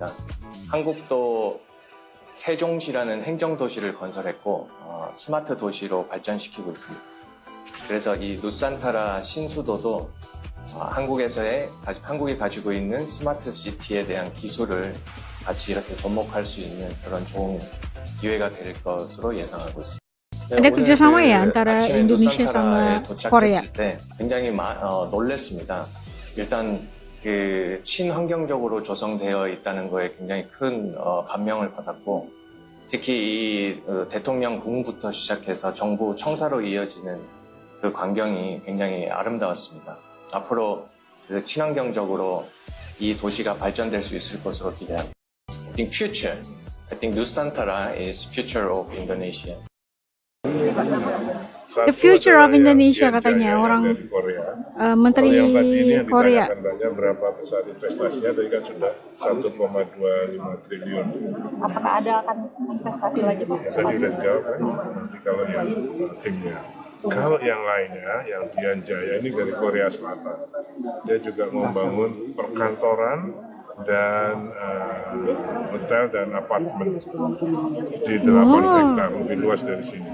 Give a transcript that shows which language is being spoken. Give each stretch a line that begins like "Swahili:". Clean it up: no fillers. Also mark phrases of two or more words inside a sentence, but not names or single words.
Korean: 한국도 세종시라는 행정도시를 건설했고 스마트 도시로 발전시키고 있습니다. 그래서 이 누산타라 신수도도 한국이 가지고 있는 스마트시티에 대한 기술을 같이 이렇게 접목할 수 있는 그런 좋은 기회가 될 것으로 예상하고 있습니다.
Indonesian: Ada kerjasama ya antara Indonesia sama Korea?
Korean: 때 굉장히 놀랐습니다. 일단 친환경적으로 조성되어 있다는 거에 굉장히 큰 감명을 받았고, 특히 이 대통령 궁부터 시작해서 정부 청사로 이어지는 그 광경이 굉장히 아름다웠습니다. 앞으로 친환경적으로 이 도시가 발전될 수 있을 것으로 기대합니다.
English: I think Nusantara is future of Indonesia. The future of Indonesia
Indonesian: katanya orang Menteri Korea. Tanya berapa besar investasinya, tadi kan sudah 1,25 triliun. Apakah ada akan investasi lagi Pak? Ya, tadi udah jawab kan, nanti kalau yang timnya. Kalau yang lainnya, yang Dian Jaya ini dari Korea Selatan, dia juga membangun perkantoran dan hotel dan apartemen di 8 hektar, lebih luas dari sini.